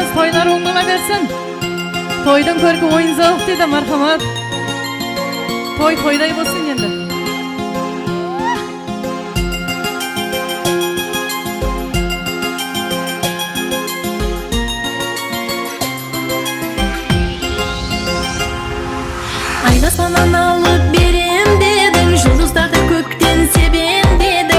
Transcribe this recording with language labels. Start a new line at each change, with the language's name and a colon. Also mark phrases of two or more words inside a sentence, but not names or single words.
Uzbek: Toylar o'ng'ila bersin. Toydan ko'rki o'yin zavq dedi, marhamat. Toyday bo'lsin endi.
Kazakh: Айдаспанан алып берем дедің, жұлдыздарды көктен себем дедің.